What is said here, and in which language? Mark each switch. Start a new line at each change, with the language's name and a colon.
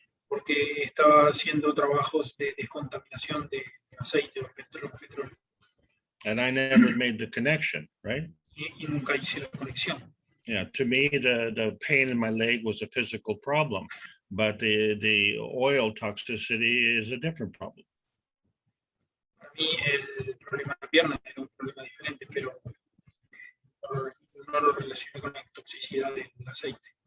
Spanish: Porque estaba haciendo trabajos de descontaminación de aceite o petróleo.
English: And I never made the connection, right?
Spanish: Y nunca hice la conexión.
English: Yeah, to me, the pain in my leg was a physical problem, but the oil toxicity is a different problem.
Spanish: Para mí el problema de la pierna era un problema diferente, pero no lo relacioné con la toxicidad del aceite.